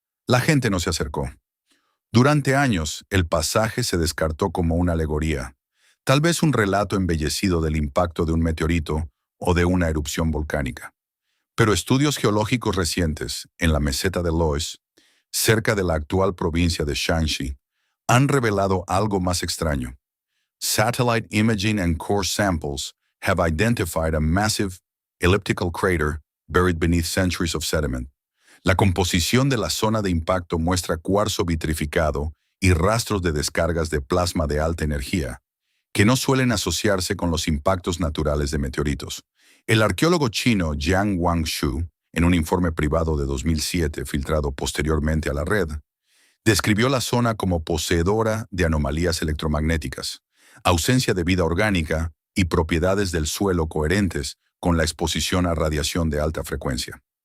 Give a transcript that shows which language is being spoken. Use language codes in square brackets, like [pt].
[es] La gente no se acercó. Durante años, el pasaje se descartó como una alegoría, tal vez un relato embellecido del impacto de un meteorito o de una erupción volcánica. Pero estudios geológicos recientes en la meseta de Loess, cerca de la actual provincia de Shanxi, han revelado algo más extraño. [en] Satellite imaging and core samples have identified a massive elliptical crater buried beneath centuries of sediment. [es] La composición de la zona de impacto muestra cuarzo vitrificado y rastros de descargas de plasma de alta energía, que no suelen asociarse con los impactos naturales de meteoritos. El arqueólogo chino Jiang Wangshu, en un informe privado de 2007 filtrado posteriormente a la red, describió la zona como poseedora de anomalías electromagnéticas, ausencia de vida orgánica y propiedades del suelo coherentes con la exposición a radiación de alta frecuencia.